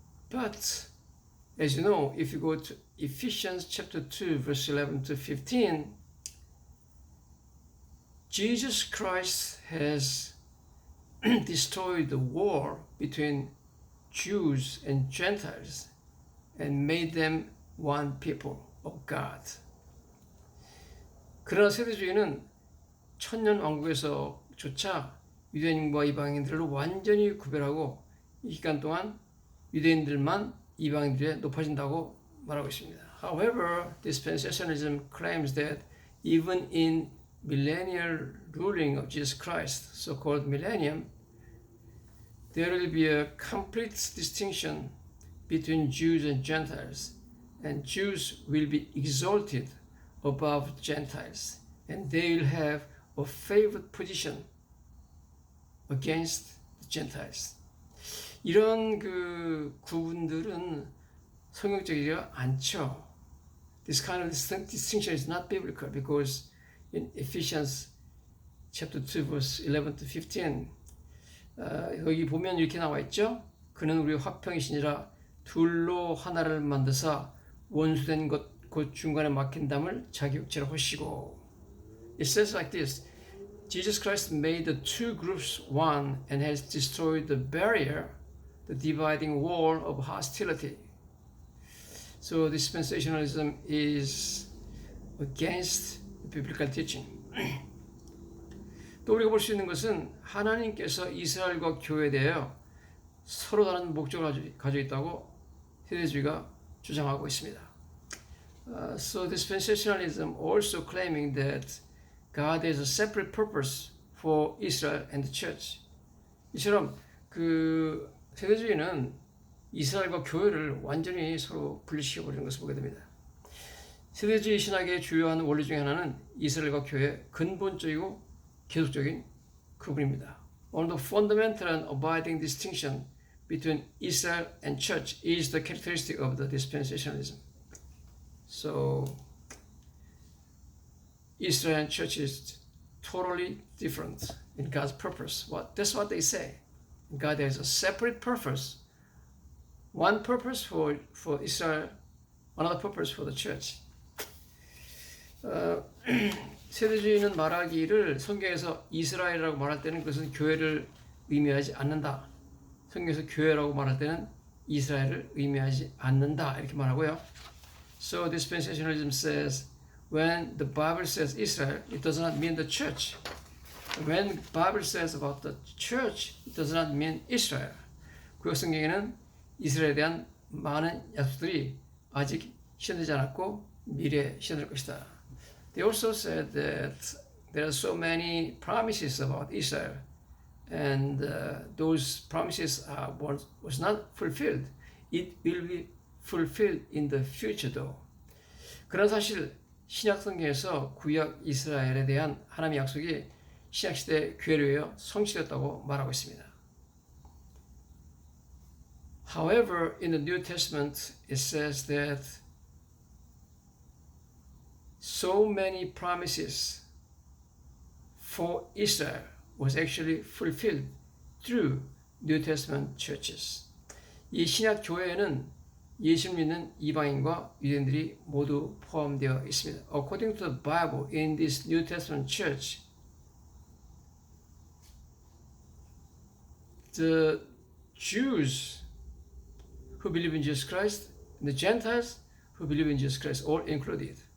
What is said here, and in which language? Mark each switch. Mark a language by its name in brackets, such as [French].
[English] But as you know, if you go to Ephesians chapter 2, verse 11 to 15, Jesus Christ has destroyed the war between Jews and Gentiles and made them one people of God. [Korean] 그러나 세대주의는 천년 왕국에서조차 유대인과 이방인들을 완전히 구별하고 이 기간 동안 유대인들만 이방인들에 높아진다고 말하고 있습니다. [English] However, dispensationalism claims that even in millennial ruling of Jesus Christ, so-called millennium, there will be a complete distinction between Jews and Gentiles, and Jews will be exalted above Gentiles, and they will have a favored position against the Gentiles. [Korean] 이런 그 구분들은 성경적이지 않죠. [English] This kind of distinction is not biblical because in Ephesians chapter 2 verse 11 to 15 [Korean] 여기 보면 이렇게 나와 있죠. 그는 우리 화평이시니라 둘로 하나를 만드사 원수된 것 곧 중간에 막힌 담을 자기 육체로 하시고. [English] It says like this. Jesus Christ made the two groups one and has destroyed the barrier, the dividing wall of hostility. So dispensationalism is against the biblical teaching. [Korean] 또 우리가 볼 수 있는 것은 하나님께서 이스라엘과 교회에 대하여 서로 다른 목적을 가지고 있다고 세대주의가 주장하고 있습니다. [English] So dispensationalism also claiming that God has a separate purpose for Israel and the church. [Korean] 이처럼 그 세대주의는 이스라엘과 교회를 완전히 서로 분리시켜버리는 것을 보게 됩니다. 세대주의 신학의 주요한 원리 중에 하나는 이스라엘과 교회의 근본적이고 계속적인 구분입니다. [English] One of the fundamental and abiding distinction between Israel and church is the characteristic of the dispensationalism. So Israel and church is totally different in God's purpose. That's what they say. God has a separate purpose. One purpose for Israel, another purpose for the church. [Korean] 세대주의는 말하기를 성경에서 이스라엘이라고 말할 때는 그것은 교회를 의미하지 않는다. 성경에서 교회라고 말할 때는 이스라엘을 의미하지 않는다. 이렇게 말하고요. [English] So dispensationalism says when the Bible says Israel, it does not mean the church. When the Bible says about the church, it does not mean Israel. [Korean] 구약 성경에는 이스라엘에 대한 많은 약속들이 아직 실현되지 않았고 미래에 실현될 것이다. [English] They also said that there are so many promises about Israel, and those promises was not fulfilled. It will be fulfilled in the future, though. [Korean] 그런 사실 신약 성경에서 구약 이스라엘에 대한 하나님의 약속이 신약 시대 교회를 위하여 성취되었다고 말하고 있습니다. [English] However, in the New Testament, it says that so many promises for Israel was actually fulfilled through New Testament churches. [Korean] 이 신약 교회에는 예수를 믿는 이방인과 유대인들이 모두 포함되어 있습니다. [English] According to the Bible, in this New Testament church, the Jews who believe in Jesus Christ, and the Gentiles who believe in Jesus Christ, all included.